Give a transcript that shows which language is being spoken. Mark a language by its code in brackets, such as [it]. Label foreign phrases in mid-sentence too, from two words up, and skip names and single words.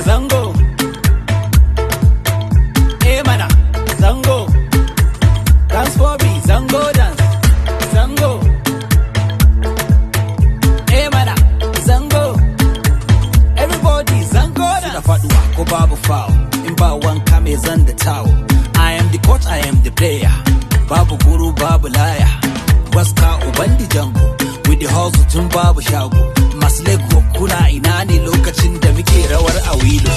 [ha] zango. Mana, zango. [en] Dance for me, zango dance. [ha] Zango. Mana, zango. [en] Everybody, zango dance. [ha] Suna faduwa ko babu foul. In ba wanka mai zan da towel. [en] I am the coach, I am the player. [ha] Babu guru, babu laya. Waska ubandi jango. [en] With the hustle [ha] tun babu shago. Masu lego kuna ina ne lokacin da muke rawar a wuya.